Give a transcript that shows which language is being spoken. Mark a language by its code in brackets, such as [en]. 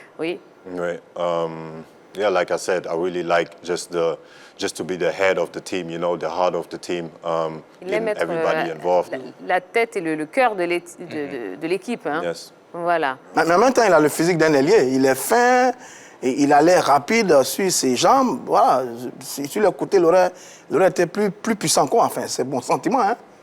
[fr] Oui. Oui. [en] Yeah, like I said, I really like just to be the head of the team, you know, the heart of the team, getting everybody involved. [fr] La tête et le cœur de l'équipe. Hein. [en] Yes. [fr] Voilà. Mais en même temps, il a le physique d'un ailier. Il est fin, et il a l'air rapide sur ses jambes. Voilà. Sur le côté, il aurait été plus puissant quoi. Enfin, c'est bon sentiment, hein?